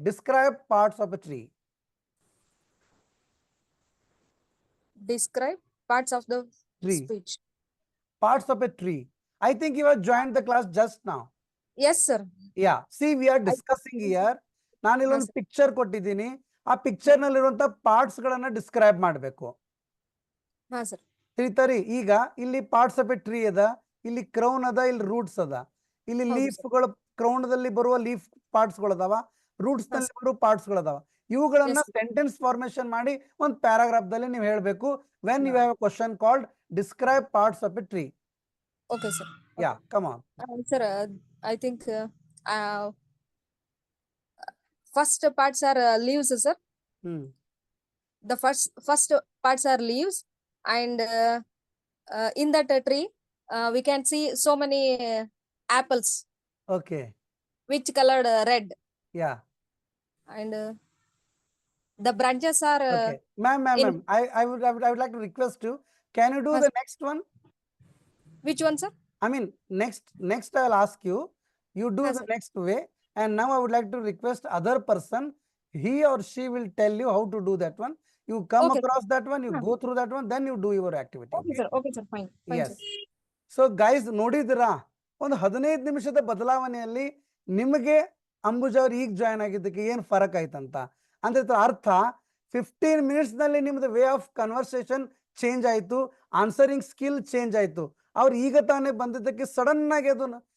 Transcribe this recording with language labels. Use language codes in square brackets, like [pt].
[en] Describe parts of a tree. Describe parts of the Tree. speech. Parts of a tree. I think you have joined the class just now. Yes, sir. Yeah. See, we are discussing here. [kn] ನಾನು ಇಲ್ಲೊಂದು picture ಕೊಟ್ಟಿದ್ದೀನಿ. ಆ picture ನಲ್ಲಿರುವಂತ parts ಗಳನ್ನ describe ಮಾಡಬೇಕು. ಹಾ sir. ತಿಳಿತರಿ? ಈಗ ಇಲ್ಲಿ parts of A tree ಅದ, ಇಲ್ಲಿ ಕ್ರೌನ್ ಅದ, ಇಲ್ಲಿ ರೂಟ್ಸ್ ಅದ. ಇಲ್ಲಿ ಲೀಫ್ ಗಳು, ಕ್ರೌನ್ ದಲ್ಲಿ ಬರುವ ಲೀಫ್ ಪಾರ್ಟ್ಸ್ ಗಳು ಅದಾವ, ರೂಟ್ಸ್ ನಲ್ಲಿ ಬರುವ ಪಾರ್ಟ್ಸ್ ಗಳು ಅದಾವ. ಇವುಗಳನ್ನ ಸೆಂಟೆನ್ಸ್ ಫಾರ್ಮೇಶನ್ ಮಾಡಿ ಒಂದು ಪ್ಯಾರಾಗ್ರಾಫ್ ದಲ್ಲಿ ನೀವು ಹೇಳಬೇಕು. [en] When you have a question called describe parts of a tree. Okay, sir. Yeah, come on. Sir, I think first parts are leaves, sir. The first parts are leaves, and in that tree we can see so many apples. Okay. Which colored red. Yeah. And the branches are. Okay. Ma'am, I would like to request you. Can you do the next one? Which one, sir? I mean, next I will ask you. You do the next way. And now I would like to request other person. He or she will tell you how to do that one. You come across that one, you go through that one, then you do your activity. Okay, sir. Okay, sir. Fine. Yes. So guys, [kn] ನೋಡಿದಿರಾ ಒಂದು 15 ನಿಮಿಷದ ಬದಲಾವಣೆಯಲ್ಲಿ ನಿಮಗೆ ಅಂಬುಜಾ ಅವ್ರು ಈಗ join ಆಗಿದ್ದಕ್ಕೆ ಏನು ಫರಕ್ ಆಯ್ತಂತ ಅಂದ್ರೆ ಅರ್ಥ 15 ಮಿನಿಟ್ಸ್ ನಲ್ಲಿ ನಿಮ್ದು [en] way of conversation [kn] ಚೇಂಜ್ ಆಯ್ತು, ಆನ್ಸರಿಂಗ್ ಸ್ಕಿಲ್ ಚೇಂಜ್ ಆಯ್ತು. ಅವ್ರು ಈಗ ತಾನೇ ಬಂದಿದ್ದಕ್ಕೆ ಸಡನ್ ಆಗಿ ಅದನ್ನ